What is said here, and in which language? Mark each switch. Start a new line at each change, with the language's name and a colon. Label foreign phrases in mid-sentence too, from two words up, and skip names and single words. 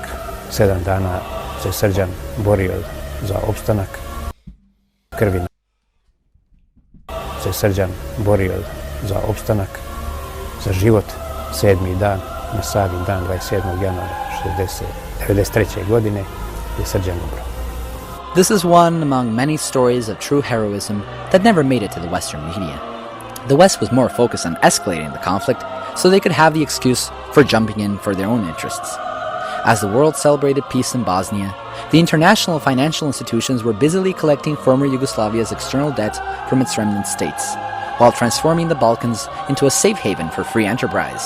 Serbian: 7 dana se Srđan borio za opstanak. Za život. 7. dan, na sami dan 27. januara 1993. godine je Srđan umro.
English: This is one among many stories of true heroism that never made it to the Western media. The West was more focused on escalating the conflict so they could have the excuse for jumping in for their own interests. As the world celebrated peace in Bosnia, the international financial institutions were busily collecting former Yugoslavia's external debt from its remnant states, while transforming the Balkans into a safe haven for free enterprise.